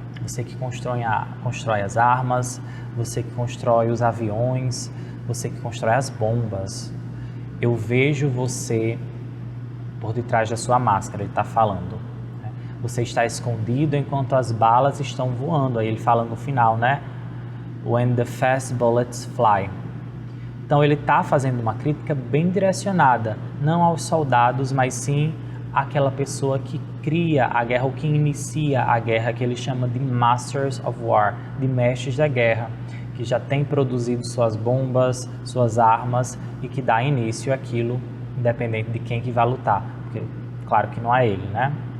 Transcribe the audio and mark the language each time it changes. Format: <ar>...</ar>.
<pt>Você que constrói as armas, você que constrói os aviões, você que constrói as bombas. Eu vejo você por detrás da sua máscara, ele está falando. Você está escondido enquanto as balas estão voando. Aí ele fala no final, né?</pt> <en>When the fast bullets fly.</en> <pt>Então ele está fazendo uma crítica bem direcionada, não aos soldados, mas sim àquela pessoa que cria a guerra ou que inicia a guerra, que ele chama de Masters of War, de mestres da guerra, que já tem produzido suas bombas, suas armas e que dá início àquilo, independente de quem que vai lutar, porque claro que não é ele, né?</pt>